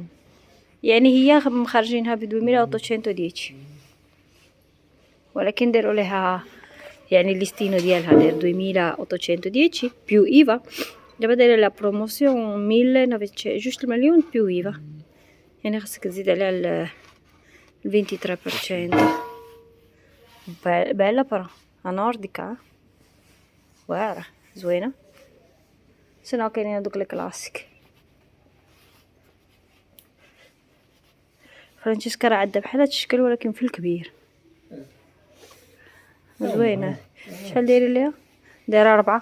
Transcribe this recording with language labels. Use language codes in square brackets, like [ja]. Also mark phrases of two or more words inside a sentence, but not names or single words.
[ar] يعني هي مخرجينها ب2810 ولكن داروا لها يعني الليستينو ديالها داير 2810 [it] più IVA. [ar] دابا دايره [fr] la promotion [ar] 1900 مليون [it] più IVA، [ar] يعني خاصك تزيد عليها 23%. [it] bella però a nordica [ar] واعرة زوينة. سنة كاينين هادوك الكلاسيك. فرانشيسكا راه عندها بحال هاد الشكل ولكن في الكبير زوينة. شحال دايرين ليها؟ دايره 4.